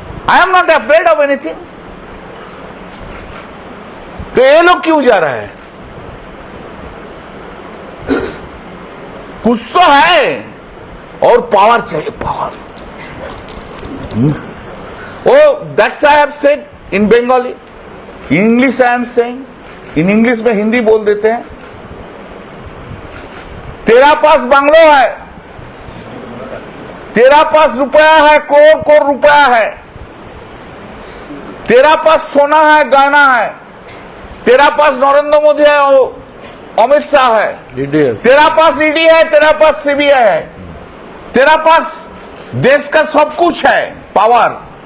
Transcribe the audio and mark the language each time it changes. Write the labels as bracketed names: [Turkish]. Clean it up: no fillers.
[English] I am not afraid of anything. [Hindi] तो ये लोग क्यों जा रहे हैं? कुछ तो है और पावर चाहिए, power. [English] Oh, that's I have said in Bengali. In English I am saying. In English [Hindi] में हिंदी बोल देते हैं। तेरा पास बंगलो है, तेरा पास रुपया है, करोड़ रुपया है, तेरा पास सोना है, गहना है, तेरा पास नरेंद्र मोदी है, अमित शाह है, तेरा पास ईडी है, तेरा पास सीबीआई है, तेरा पास देश का सब कुछ है, पावर।